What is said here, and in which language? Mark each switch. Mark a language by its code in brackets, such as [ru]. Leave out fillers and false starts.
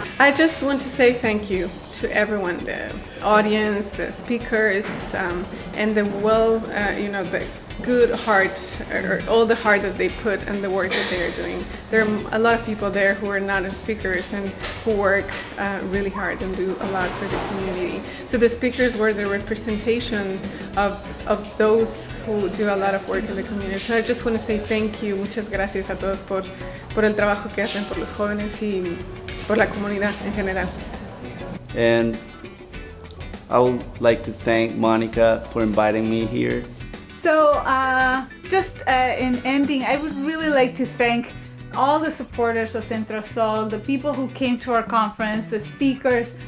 [en] I just want to say thank you to everyone, the audience, the speakers, and the the good heart, or all the heart that they put in the work that they are doing. There are a lot of people there who are not speakers and who work really hard and do a lot for the community. So the speakers were the representation of those who do a lot of work in the community. So I just want to say thank you, [es] muchas gracias a todos por el trabajo que hacen por los jóvenes y por la comunidad en general. [en] And I would like to thank Monica for inviting me here. So just in ending, I would really like to thank all the supporters of Centro Sol, the people who came to our conference, the speakers.